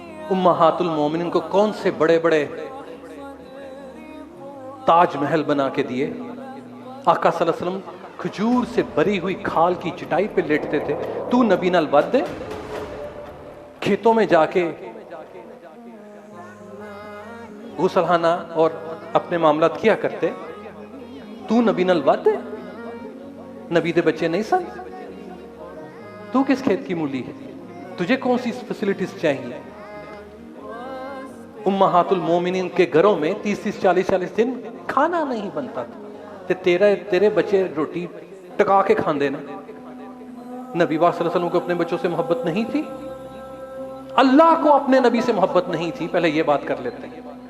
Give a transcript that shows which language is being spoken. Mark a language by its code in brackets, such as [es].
[ur] امہات المومنین کو کون سے بڑے بڑے تاج محل بنا کے دیے. آقا صلی اللہ علیہ وسلم کھجور سے بری ہوئی کھال کی چٹائی پہ لیٹتے تھے. [pa] تو نبی نال ود دے، [ur] کھیتوں میں جا کے غسلخانہ اور اپنے معاملات کیا کرتے. [pa] تو نبی نال ود دے، نبی دے بچے نہیں سن. [ur] تو کس کھیت کی مولی ہے؟ تجھے کون سی فیسلٹیز چاہیے؟ امہات المومنین کے گھروں میں 30-40 دن کھانا نہیں بنتا تھا. [pa] تیرے بچے روٹی ٹکا کے کھاندے نا. [ur] نبی پاک صلی اللہ علیہ وسلم کو اپنے بچوں سے محبت نہیں تھی؟ اللہ کو اپنے نبی سے محبت نہیں تھی؟ پہلے یہ بات کر لیتے ہیں.